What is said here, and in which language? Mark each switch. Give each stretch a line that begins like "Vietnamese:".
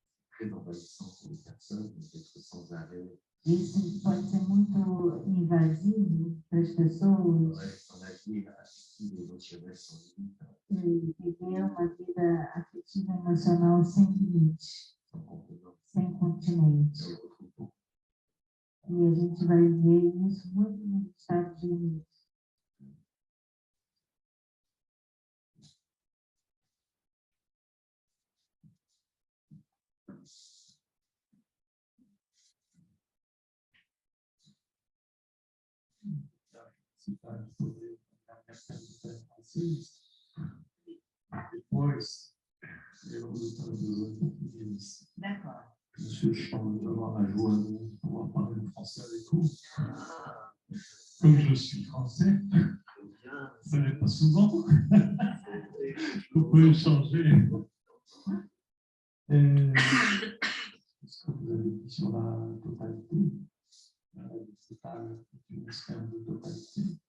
French: très envahissant pour les personnes, d'être sans arrêt
Portuguese: Isso pode ser muito invasivo para as pessoas
French: dans la vie affective et émotionnelle sans limite,
Portuguese: e viver uma vida afetiva e emocional sem limite,
French: sans contenance.
Portuguese: sem continente.
French: Et on le retrouve beaucoup.
Portuguese: E a gente vai ver isso muito no estado de limite. Cidade sobre a questão do francês. Depois, eu traduzo em português.
French: D'accord. Monsieur, je pense d'avoir la joie de pouvoir parler français avec vous. Comme je suis français, ce n'est pas souvent. On peut échanger. Et ce que vous avez dit sur la totalité, c'est pas une expérience de totalité.